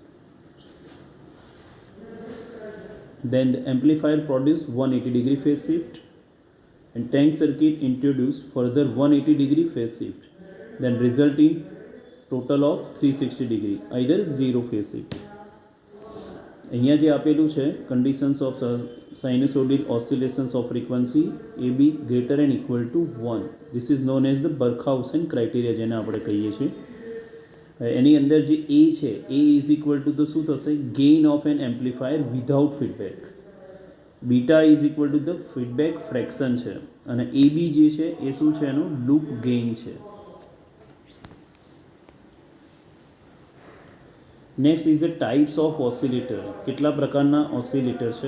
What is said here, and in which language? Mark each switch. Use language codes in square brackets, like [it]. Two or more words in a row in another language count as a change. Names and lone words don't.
[en] Then the amplifier produces 180-degree phase shift, and tank circuit introduce further 180-degree phase shift, then resulting total of 360-degree, either zero phase shift. [gu] અહીંયા જે આપેલું છે [en] conditions of sinusoidal oscillations of frequency AB greater than equal to 1. This is known as the Barkhausen criteria, [gu] જેને આપણે કહીએ છીએ. એની અંદર જે A છે, [en] A is equal to [gu] તો શું થશે? [en] Gain of an amplifier without feedback. beta is equal to the feedback fraction [gu] છે, અને એ બી જે છે એ શું છે? [en] એનું loop gain છે. Next is the types of oscillator. [gu] કેટલા પ્રકારના ઓસિલેટર છે?